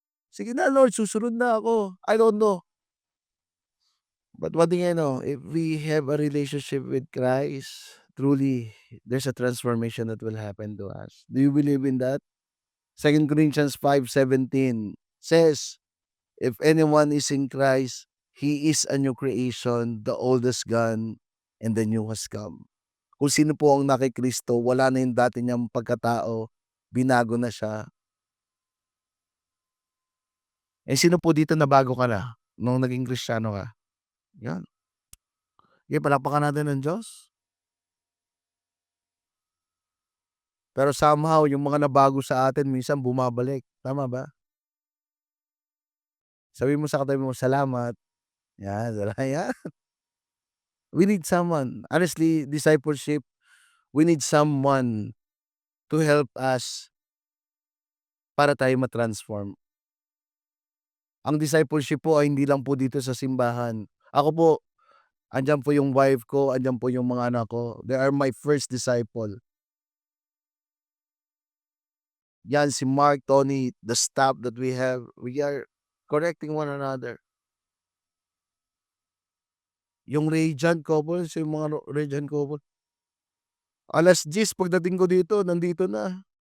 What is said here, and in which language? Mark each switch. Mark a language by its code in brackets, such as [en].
[tl] Sige na Lord, susunod na ako. [en] I don't know. But one thing I know, if we have a relationship with Christ, truly, there's a transformation that will happen to us. Do you believe in that? 2 Corinthians 5:17 says, if anyone is in Christ, he is a new creation, the old is gone, and the new has come. [tl] Kung sino po ang nakikristo, wala na yung dati niyang pagkatao, binago na siya. Eh, sino po dito nabago ka na nung naging Kristiyano ka? Yan. Sige, palakpakan natin ng Diyos. Pero somehow yung mga nabago sa atin minsan bumabalik, tama ba? Sabihin mo sa katabi mo, "Salamat." Yan, yan. [en] We need someone. Honestly, discipleship, we need someone to help us [tl] para tayo ma-transform. Ang discipleship po ay hindi lang po dito sa simbahan. Ako po, andiyan po yung wife ko, andiyan po yung mga anak ko. [en] They are my first disciple. Yan si Mark, Tony, the staff that we are correcting one another. [tl] Yung Radiant couples, yung mga Radiant couple, 10:00 pagdating ko dito nandito na.